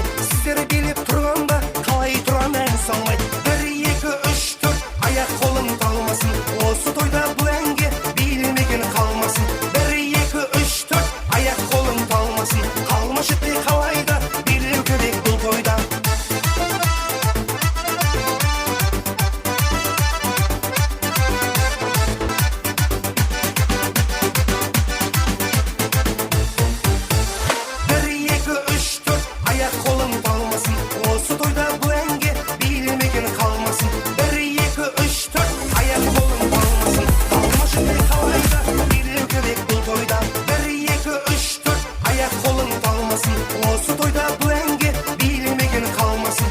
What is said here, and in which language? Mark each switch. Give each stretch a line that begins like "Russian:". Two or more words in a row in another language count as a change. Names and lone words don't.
Kazakh: Сіздер билеп тұрғанда қалай тұрам ән салмай. 1, 2, 3, 4, аяқ қолым талмасын. Осы тойда бұл әнге билмеген қалмасын. 1, 2, 3, 4, аяқ қолым талмасын. Қалмашы те қалайда, билеу керек бұл тойда.
Turkish: Bir, iki, üç, dört,
Kazakh: аяқ қолым талмасын. Осы тойда бұл әнге билмеген қалмасын. 1, 2, 3, 4, аяқ қолым талмасын. Қалмашы те қалайда, билеу керек бұл тойда. 1, 2, 3, 4, аяқ қолым талмасын. Осы тойда бұл әнге билмеген қалмасын.